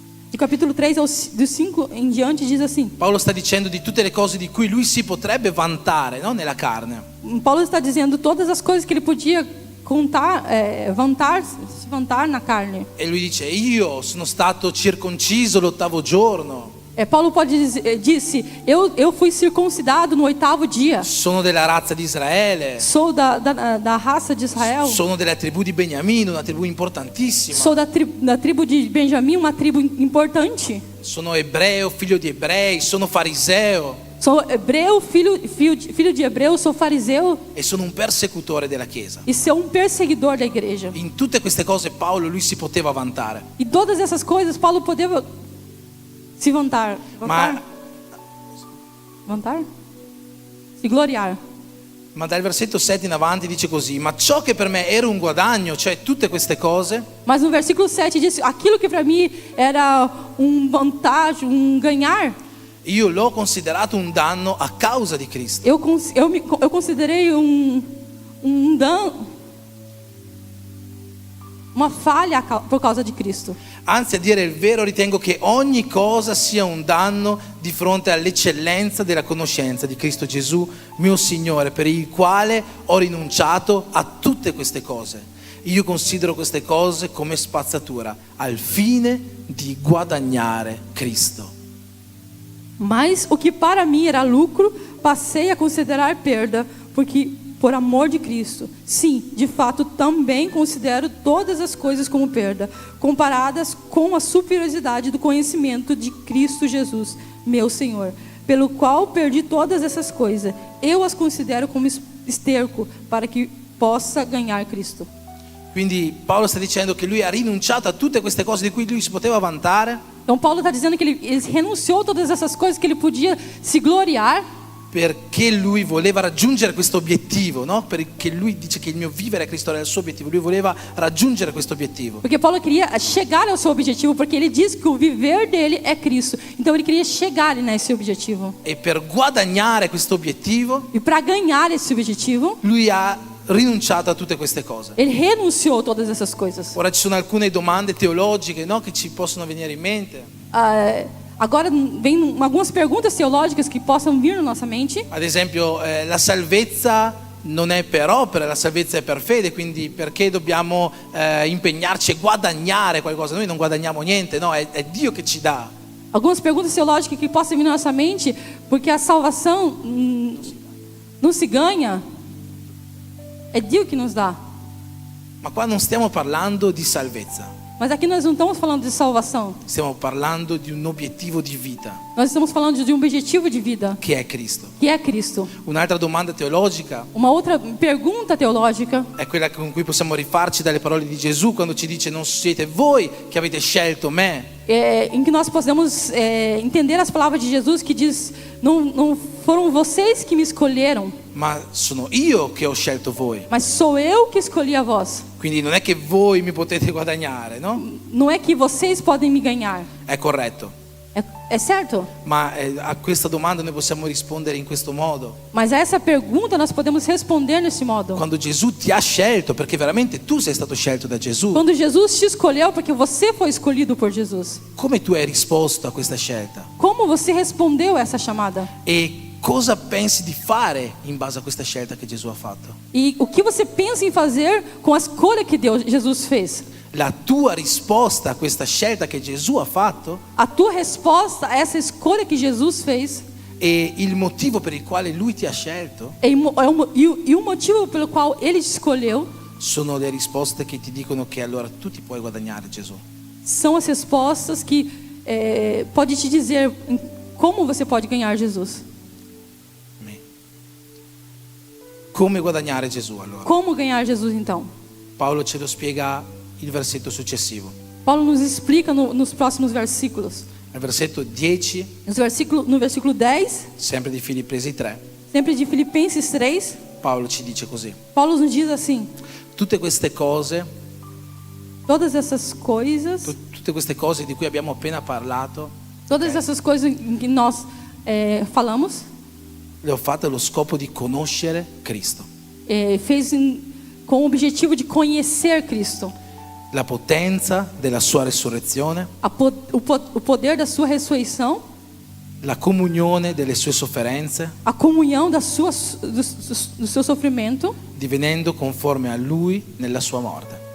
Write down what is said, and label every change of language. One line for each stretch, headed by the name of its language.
Portuguese: Do capítulo 3 do 5 em diante diz assim.
Italian: Paolo sta dicendo di tutte le cose di cui lui si potrebbe vantare, non nella carne.
Portuguese: Paulo está dizendo todas as coisas que ele podia vantar na carne.
Italian: E lui dice io sono stato circonciso l'8° giorno.
Portuguese: Paulo disse eu fui circuncidado no 8º dia.
Italian: Sono della razza di Israele.
Portuguese: Sou da raça de Israel.
Italian: Sono della tribù di Beniamino, una tribù importantissima.
Portuguese: Sou da tribo de Benjamim, uma tribo importante.
Italian: Sono ebreo, figlio di ebrei, sono fariseo. Sou hebreu, filho de hebreu, sou fariseu. E sono un persecutore della Chiesa.
Portuguese: E sou perseguidor da igreja.
Italian: In tutte queste cose Paolo lui si poteva vantare.
Portuguese: E todas essas coisas Paulo podeva se vantar. Vantar? Se gloriar.
Italian: Ma dal versetto 7 in avanti dice così: ma ciò che per me era un guadagno, cioè tutte queste cose.
Portuguese: Mas no versículo 7 diz aquilo que para mim era vantagem, ganhar.
Italian: Io l'ho considerato un danno a causa di Cristo.
Portuguese: Eu considerei danno. uma falha por causa de Cristo.
Italian: Anzi, a dire il vero, ritengo che ogni cosa sia un danno di fronte all'eccellenza della conoscenza di Cristo Gesù, mio Signore, per il quale ho rinunciato a tutte queste cose. Io considero queste cose come spazzatura, al fine di guadagnare Cristo.
Portuguese: Mas o que para mim era lucro, passei a considerar perda, porque por amor de Cristo. Sim, de fato, também considero todas as coisas como perda, comparadas com a superioridade do conhecimento de Cristo Jesus, meu Senhor, pelo qual perdi todas essas coisas. Eu as considero como esterco, para que possa ganhar Cristo.
Italian: Quindi Paolo sta dicendo che lui ha rinunciato a tutte queste cose di cui lui si poteva vantare,
Portuguese: Então Paulo está dizendo que ele renunciou a todas essas coisas que ele podia se gloriar,
Italian: perché lui voleva raggiungere questo obiettivo, no? Perché lui dice che il mio vivere a Cristo era il suo obiettivo, lui voleva raggiungere questo obiettivo.
Portuguese: porque Paulo queria chegar ao seu objetivo, porque ele diz que o viver dele é Cristo. Então ele queria chegar nesse objetivo.
Italian: E per guadagnare questo obiettivo,
Portuguese: E para ganhar esse objetivo,
Italian: lui ha rinunciato a tutte queste cose.
Portuguese: ele renunciou a todas essas coisas.
Italian: Ora ci sono alcune domande teologiche, no? Che ci possono venire in mente.
Portuguese: Agora vem algumas perguntas teológicas que possam vir na nossa mente.
Italian: Ad esempio, la salvezza non è per opere, la salvezza è per fede, quindi perché dobbiamo impegnarci e guadagnare qualcosa? Noi non guadagniamo niente, no? È Dio che ci dà.
Portuguese: Algumas perguntas teológicas que possam vir na nossa mente, porque a salvação não se ganha, é Deus que nos dá.
Italian: Ma qua non stiamo parlando di salvezza,
Portuguese: Mas aqui nós não estamos falando de salvação.
Italian: stiamo parlando di un obiettivo di vita,
Portuguese: Nós estamos falando de um objetivo de vida,
Italian: che è Cristo.
Portuguese: que é Cristo.
Italian: Un'altra domanda teologica
Portuguese: Uma outra pergunta teológica
Italian: è quella con cui possiamo rifarci dalle parole di Gesù quando ci dice: non siete voi che avete scelto me,
Portuguese: em que nós podemos entender as palavras de Jesus que diz: não foram vocês que me escolheram,
Italian: ma sono io che ho scelto voi.
Portuguese: mas sou eu que escolhi a vós.
Italian: Quindi non è che voi mi potete guadagnare, no?
Portuguese: Não é que vocês podem me ganhar.
Italian: È corretto.
Portuguese: É certo?
Italian: Ma a questa domanda noi possiamo rispondere in questo modo.
Portuguese: Mas a essa pergunta nós podemos responder nesse modo.
Italian: Quando Gesù ti ha scelto, perché veramente tu sei stato scelto da Gesù,
Portuguese: Quando Jesus te escolheu, porque você foi escolhido por Jesus.
Italian: come tu hai risposto a questa scelta?
Portuguese: Como você respondeu a essa chamada?
Italian: E cosa pensi di fare in base a questa scelta che Gesù ha fatto?
Portuguese: E o que você pensa em fazer com a escolha que Jesus fez?
Italian: La tua risposta a questa scelta che Gesù ha fatto
Portuguese: A tua resposta a essa escolha que Jesus fez
Italian: e il motivo per il quale Lui ti ha scelto
Portuguese: e o motivo pelo qual Ele te escolheu
Italian: sono le risposte che ti dicono che allora tu ti puoi guadagnare Gesù.
Portuguese: são as respostas que pode te dizer como você pode ganhar Jesus. Amen.
Italian: Come guadagnare Gesù allora?
Portuguese: Como ganhar Jesus então?
Italian: Paolo ce lo spiega il versetto successivo.
Portuguese: Paulo nos explica nos próximos versículos.
Italian: Nel versetto 10,
Portuguese: No versículo 10,
Italian: sempre di Filippesi 3,
Portuguese: sempre de Filipenses 3,
Italian: Paolo ci dice così:
Portuguese: Paulo nos diz assim:
Italian: tutte queste cose,
Portuguese: todas essas coisas,
Italian: tutte queste cose di cui abbiamo appena parlato,
Portuguese: todas essas coisas em que nós falamos,
Italian: le ho fatte allo scopo di conoscere Cristo,
Portuguese: fez com o objetivo de conhecer Cristo,
Italian: la potenza della sua resurrezione,
Portuguese: o poder da sua ressurreição,
Italian: la comunione delle sue sofferenze,
Portuguese: a comunhão do seu sofrimento,
Italian: divenendo conforme a Lui nella sua morte.